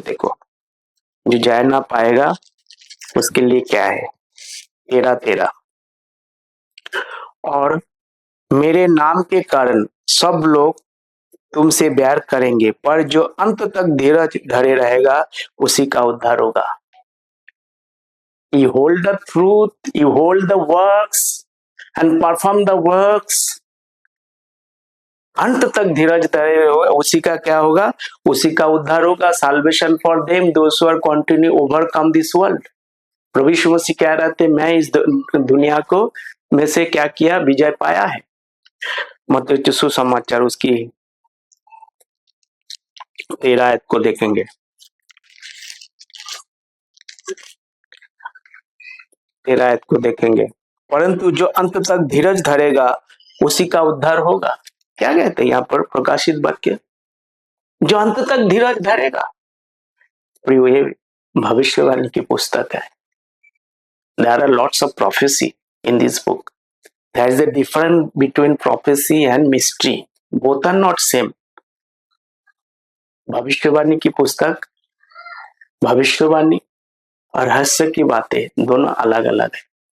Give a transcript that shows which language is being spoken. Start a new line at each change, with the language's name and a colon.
Hindi: देखो, जो जय ना पाएगा उसके लिए क्या है? 13-13, और मेरे नाम के कारण सब लोग तुमसे बैर करेंगे, पर जो अंत तक धीरज धरे रहेगा उसी का उद्धार होगा।
English: You hold the truth, you hold the works and perform the works.
Hindi: अंत तक धीरज धरे उसी का क्या होगा? उसी का उद्धार होगा।
English: Salvation for them those who are continue overcome this world.
Hindi: प्रभु यीशु मसीह कह रहे थे, मैं इस दुनिया को में से क्या किया? विजय पाया है। मत्ती सुसमाचार उसकी 13 आयत को देखेंगे। 13 आयत को देखेंगे, परंतु जो अंत तक धीरज धरेगा उसी का उद्धार होगा। क्या कहते हैं यहाँ पर प्रकाशित वाक्य? जो अंत तक धीरज धरेगा। ये भविष्यवाणी की पुस्तक है।
English: There are lots of prophecy in this book. There is a difference between prophecy and mystery. Both are not same.
Hindi: भविष्यवाणी की पुस्तक, भविष्यवाणी और रहस्य की बातें दोनों अलग अलग है।